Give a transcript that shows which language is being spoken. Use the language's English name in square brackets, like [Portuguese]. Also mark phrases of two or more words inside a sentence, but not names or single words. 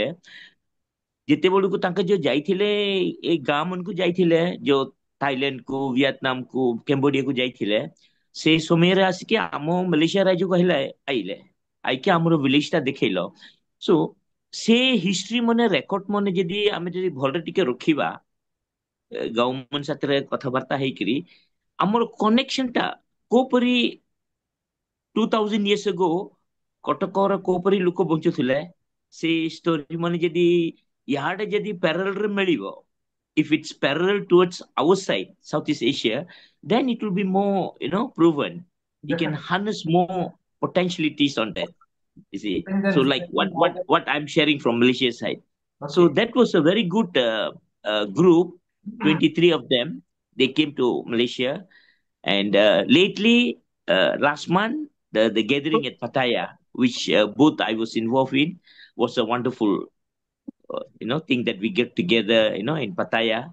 [Odia] ଯେତେବେଳକୁ ତାଙ୍କ ଯୋଉ ଯାଇଥିଲେ ଏଇ ଗାଁ ମାନଙ୍କୁ ଯାଇଥିଲେ, ଯୋଉ ଥାଇଲାଣ୍ଡ କୁ, ଭିଏତନାମ କୁ, କେମ୍ବୋଡିଆକୁ ଯାଇଥିଲେ, ସେଇ ସମୟରେ ଆସିକି ଆମ ମାଲେସିଆ ରାଜ୍ୟକୁ ଆଇଲେ ଆଇକି ଆମର ଭିଲେଜ ଟା ଦେଖେଇଲ। ସୋ ସେ ହିଷ୍ଟ୍ରି ମାନେ ରେକର୍ଡ ମାନେ ଯଦି ଆମେ ଯଦି ଭଲରେ ଟିକେ ରଖିବା, ଗଭର୍ଣ୍ଣମେଣ୍ଟ ସାଥିରେ କଥାବାର୍ତ୍ତା ହେଇକିରି ଆମର କନେକ୍ସନ ଟା କୋପରି [English] 2000 years ago [Odia] କଟକର କୋପରି ଲୋକ ବଞ୍ଚୁଥିଲେ, ସେ ଷ୍ଟୋରି ମାନେ ଯଦି ଇହାଡେ ଯଦି ପ୍ୟାରାଲେଲରେ ମିଳିବ, [English] if it's parallel towards our side, Southeast Asia, then it will be more, proven. You can Definitely. harness more potentialities on that. You see, so Independence, like what I'm sharing from Malaysia side. So okay. that was a very good group. 23 of them, they came to Malaysia, and lately last month the gathering at Pattaya, which both I was involved in, was a wonderful thing that we get together in Pattaya.